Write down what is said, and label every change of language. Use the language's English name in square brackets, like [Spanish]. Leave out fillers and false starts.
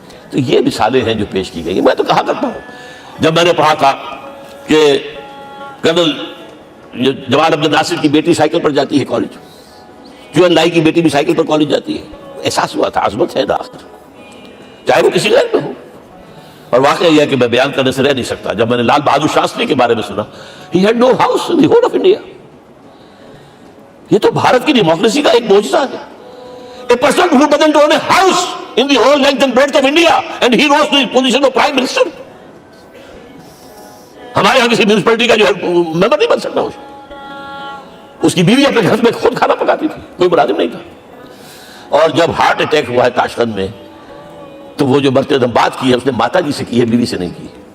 [Urdu] تو یہ مثالیں ہیں جو پیش کی گئی. میں تو کہا کرتا ہوں, جب میں نے پڑھا تھا کہ کرنل جمال عبد الناصر کی بیٹی سائیکل پر جاتی ہے کالج, جو لائی کی بیٹی بھی سائیکل پر کالج جاتی ہے, احساس ہوا تھا عظمت ہے نا, چاہے وہ کسی غیر میں ہو. اور واقعہ یہ ہے کہ میں بیان کرنے سے رہ نہیں سکتا, جب میں نے لال بہادر شاستری کے بارے میں سنا, [English] he had no house in the whole of India. [Urdu] یہ تو بھارت کی ڈیموکریسی کا ایک معجزہ ہے. [English] A person who doesn't own a house in the whole length and breadth of India, and he rose to the position of Prime Minister. [Urdu] ہمارے یہاں کسی میونسپلٹی کا جو ہے ممبر نہیں بن سکتا. اس کی بیوی اپنے گھر میں خود کھانا پکاتی تھی, کوئی ملازم نہیں تھا. اور جب ہارٹ اٹیک ہوا ہے تاشقند میں, تو وہ جو مرتے دم بات کی ہے اس نے ماتا جی سے کی ہے, بیوی سے نہیں کی.